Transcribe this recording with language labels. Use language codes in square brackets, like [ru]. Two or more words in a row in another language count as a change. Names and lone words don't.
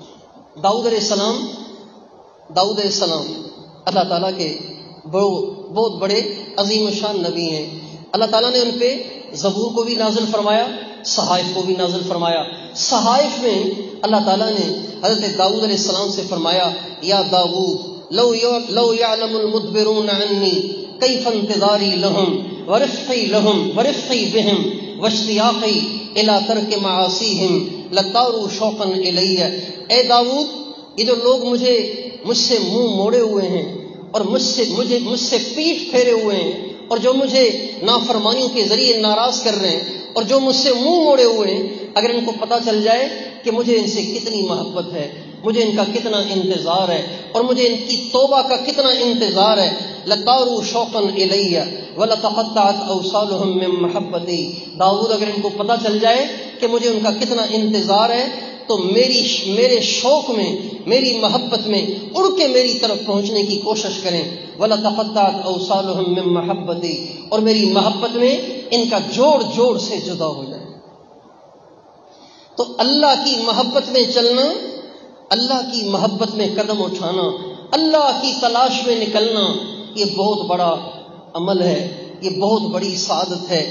[ur] داؤد [ar] علیہ السلام [ur] اللہ تعالیٰ کے بہت بڑے عظیم الشان نبی ہیں. اللہ تعالیٰ نے ان پہ زبور کو بھی نازل فرمایا، صحائف کو بھی نازل فرمایا. صحائف میں اللہ تعالیٰ نے حضرت داؤد [ar] علیہ السلام [ur] سے فرمایا [ar] یا داؤد لو یعلم المدبرون عنی کیف انتظاری لهم ورفقی بهم واشتیاقی الی ترک معاصیہم لطاروا شوقا الی. [ur] اے داؤد، یہ جو لوگ مجھ سے منہ موڑے ہوئے ہیں اور مجھ سے پیٹھ پھیرے ہوئے ہیں اور جو مجھے نافرمانیوں کے ذریعے ناراض کر رہے ہیں اور جو مجھ سے منہ موڑے ہوئے ہیں، اگر ان کو پتہ چل جائے کہ مجھے ان سے کتنی محبت ہے، مجھے ان کا کتنا انتظار ہے اور مجھے ان کی توبہ کا کتنا انتظار ہے، [ar] لطاروا شوقا الی ولتقطعت اوصالهم من محبتی. [ur] داؤد، اگر ان کو پتہ چل جائے کہ مجھے ان کا کتنا انتظار ہے تو میرے شوق میں، میری محبت میں اڑ کے میری طرف پہنچنے کی کوشش کریں. [ar] وَلَتَقَطَّعَتْ أَوْصَالُهُم مِّن مَّحَبَّتِي. [ur] اور میری محبت میں ان کا جوڑ سے جدا ہو جائے. تو اللہ کی محبت میں چلنا، اللہ کی محبت میں قدم اٹھانا، اللہ کی تلاش میں نکلنا، یہ بہت بڑا عمل ہے، یہ بہت بڑی سعادت ہے.